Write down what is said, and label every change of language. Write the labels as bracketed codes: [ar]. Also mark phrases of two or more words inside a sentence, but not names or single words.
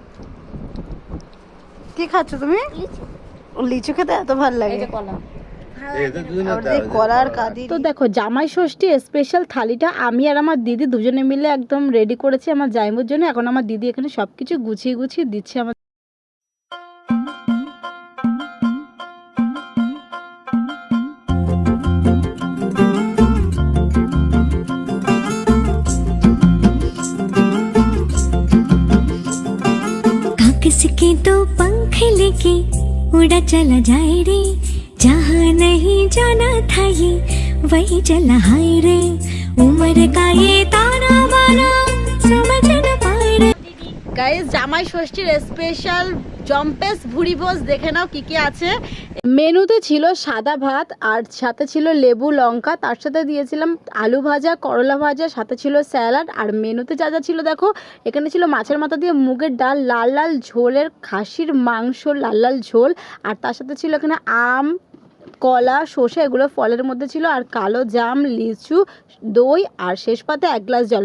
[bn] কি খাচ্ছ তুমি? লিচু খেতে এত ভালো লাগে। তো দেখো জামাই ষষ্ঠী স্পেশাল থালিটা আমি আর আমার দিদি দুজনে মিলে একদম রেডি করেছি আমার জামাইয়ের জন্য। এখন আমার দিদি এখানে সবকিছু গুছিয়ে গুছিয়ে দিচ্ছে আমার। [hi] किसके तो पंख लेके उड़ा चला जाए रे, जहाँ नहीं जाना था ये वही चला हाय रे, उम्र का ये ताना बाना समझ न पाए रे। [bn] গাইস জামাই ষষ্ঠীর স্পেশাল জম্পেস ভুড়ি ভোজ দেখে নাও কি কি আছে। মেনুতে ছিল সাদা ভাত, আর সাথে ছিল লেবু লঙ্কা, তার সাথে দিয়েছিলাম আলু ভাজা, করলা ভাজা, সাথে ছিল স্যালাড। আর মেনুতে যা যা ছিল দেখো, এখানে ছিল মাছের মাথা দিয়ে মুগের ডাল, লাল লাল ঝোলের খাসির মাংস, লাল লাল ঝোল, আর তার সাথে ছিল এখানে আম, কলা, শসা, এগুলো ফলের মধ্যে ছিল, আর কালো জাম, লিচু, দই, আর শেষ পাতে 1 গ্লাস জল।